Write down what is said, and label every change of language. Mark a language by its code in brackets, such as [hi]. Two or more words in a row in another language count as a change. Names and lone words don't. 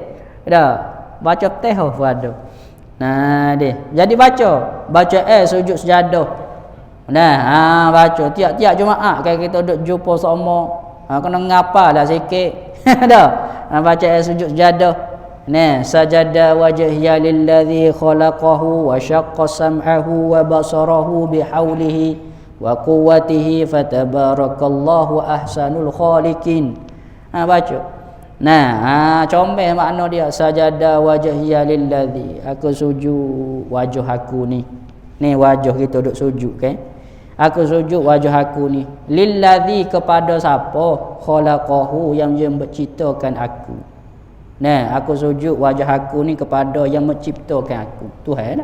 [ms] Baca teh pun ada. Jadi baca sujud sejadah. Baca tiap-tiap Jumaat kalau kita duk jumpa sama, kena ngapalah sikit. Baca sujud sejadah. [ar] سجد وجهي للذي خلقه وشق سمعه وبصره بحوله وقوته فتبارك الله أحسن الخالقين. [ms] Baca. Comel makna dia, [ar] سجد وجهي للذي, [ms] aku sujud wajah aku ni. Ni wajah kita duk sujud kan. Aku sujud wajah aku ni lilladzi, kepada siapa? Khalaqahu, yang dia menciptakan aku. Aku sujud wajah aku ni kepada yang menciptakan aku, Tuhan.